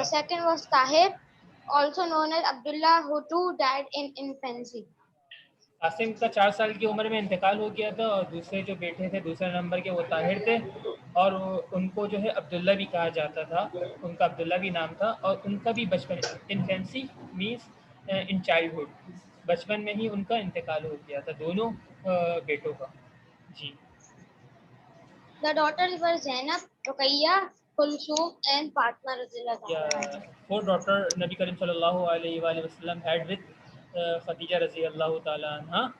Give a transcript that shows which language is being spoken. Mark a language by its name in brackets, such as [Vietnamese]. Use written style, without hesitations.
[English] The second was Tahir, also known as Abdullah, who too died in infancy. [Urdu] Qasim کا 4 سال کی عمر میں انتقال ہو گیا تھا، اور دوسرے جو بیٹے تھے دوسرے نمبر کے وہ طاہر تھے، اور ان کو جو ہے عبداللہ بھی کہا جاتا تھا، ان کا عبداللہ بھی نام تھا. اور ان کا بھی بچپن، [English] infancy means in childhood, [Urdu] بچپن میں ہی ان کا انتقال ہو گیا تھا، دونوں بیٹوں کا. جی. [English] The daughters were Zainab, Ruqayyah, Kulsum and Fatima radhiyallahu anha. [Urdu] 4 daughter نبی کریم صلی اللہ علیہ وآلہ وسلم [English] had with [Urdu] خدیجہ رضی اللہ تعالیٰ عنہ.